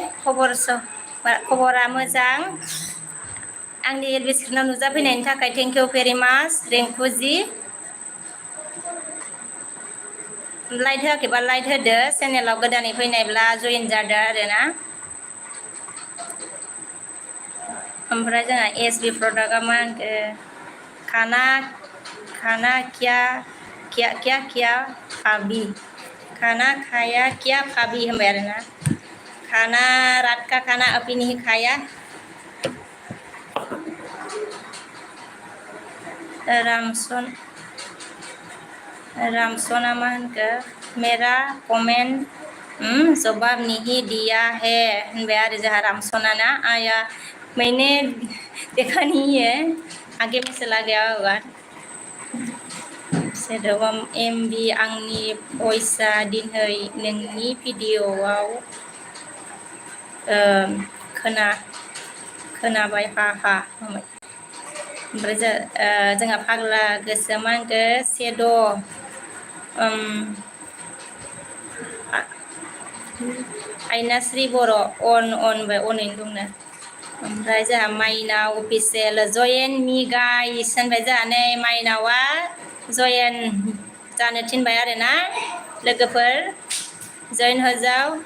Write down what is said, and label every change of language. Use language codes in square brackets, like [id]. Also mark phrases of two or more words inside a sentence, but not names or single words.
[brx] खबरा मोजां आंनि एलबि स्क्रिनाव नुजाफैनायनि थाखाय [en] thank you very much [brx] रिंकुजि लाइट होआखैबा लाइट होदो चेनेलाव गोदानै फैनायब्ला जइन जादो आरोना ओमफ्राय जोंहा एसबि प्रडाक्टआ मा होनखो [hi] खाना क्या भाभी खाना खाया क्या भाभी [brx] होनबाय आरोना [hi] खाना रात का खाना अभी नहीं खाया [brx] रामसना मा होनखो [hi] मेरा कमेन्ट जवाब नहीं दिया है [brx] होनबाय आरो जोंहा रामसना [hi] ना आया मैंने देखा नहीं है आगे में चला गया होगा [brx] सोदोबा एमबि आंनि भइसआ दिनै नोंनि भिडिअ'आव खोनाबाय हा हा होनबाय ओमफ्राय जोंहा फाग्ला गोसो मा होनखो सेद' आइनास्रि बर' अनबाय अनैनो दंनो ओमफ्राय जोंहा माइनाव [en] official join me guys [brx] होनबाय जोंहा नै माइनावा जयेन जानो थिनबाय आरोना लोगोफोर जयेन होजाव